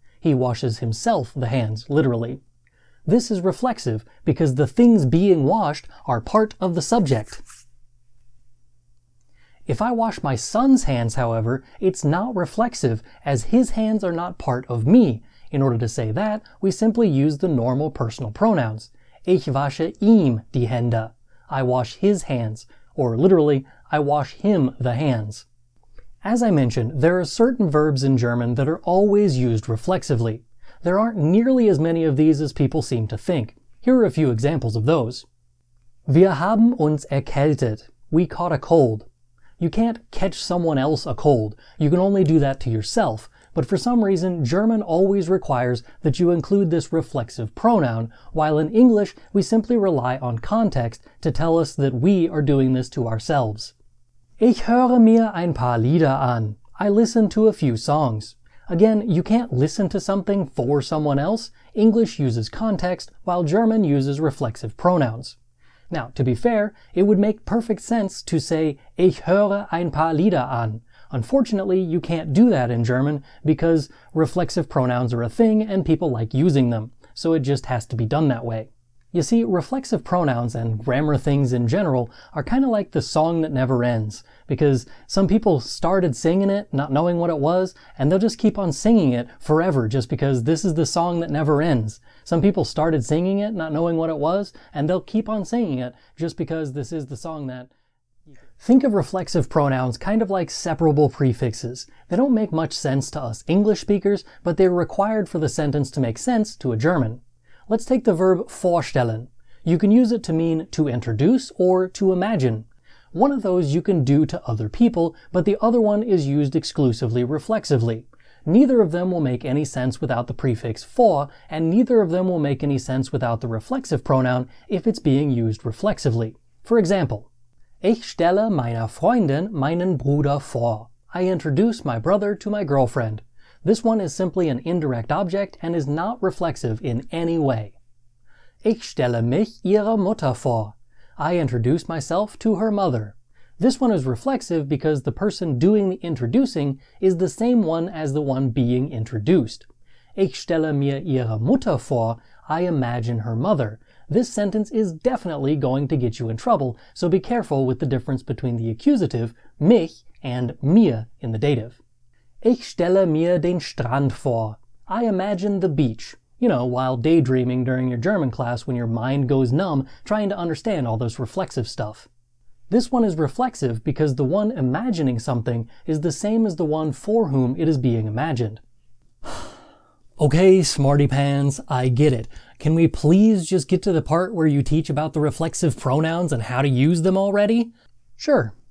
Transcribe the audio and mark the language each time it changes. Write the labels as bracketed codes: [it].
[en] He washes himself the hands, literally. This is reflexive because the things being washed are part of the subject. If I wash my son's hands, however, it's not reflexive as his hands are not part of me. In order to say that, we simply use the normal personal pronouns. [de] Ich wasche ihm die Hände. [en] I wash his hands, or literally, I wash him the hands. As I mentioned, there are certain verbs in German that are always used reflexively. There aren't nearly as many of these as people seem to think. Here are a few examples of those. [de] Wir haben uns erkältet. [en] We caught a cold. You can't catch someone else a cold. You can only do that to yourself. But for some reason, German always requires that you include this reflexive pronoun, while in English, we simply rely on context to tell us that we are doing this to ourselves. [de] Ich höre mir ein paar Lieder an. [en] I listen to a few songs. Again, you can't listen to something for someone else. English uses context, while German uses reflexive pronouns. Now, to be fair, it would make perfect sense to say, [de] Ich höre ein paar Lieder an. [en] Unfortunately, you can't do that in German because reflexive pronouns are a thing and people like using them, so it just has to be done that way. You see, reflexive pronouns and grammar things in general are kind of like the song that never ends, because some people started singing it not knowing what it was, and they'll just keep on singing it forever just because this is the song that never ends. Some people started singing it not knowing what it was, and they'll keep on singing it just because this is the song that... Think of reflexive pronouns kind of like separable prefixes. They don't make much sense to us English speakers, but they're required for the sentence to make sense to a German. Let's take the verb vorstellen. You can use it to mean to introduce or to imagine. One of those you can do to other people, but the other one is used exclusively reflexively. Neither of them will make any sense without the prefix vor, and neither of them will make any sense without the reflexive pronoun if it's being used reflexively. For example, [de] Ich stelle meiner Freundin meinen Bruder vor. [en] I introduce my brother to my girlfriend. This one is simply an indirect object and is not reflexive in any way. [de] Ich stelle mich ihrer Mutter vor. [en] I introduce myself to her mother. This one is reflexive because the person doing the introducing is the same one as the one being introduced. [de] Ich stelle mir ihre Mutter vor. [en] I imagine her mother. This sentence is definitely going to get you in trouble, so be careful with the difference between the accusative, mich, and mir in the dative. [de] Ich stelle mir den Strand vor. [en] I imagine the beach. You know, while daydreaming during your German class when your mind goes numb trying to understand all this reflexive stuff. This one is reflexive because the one imagining something is the same as the one for whom it is being imagined. Okay, smarty pants, I get it. Can we please just get to the part where you teach about the reflexive pronouns and how to use them already? Sure.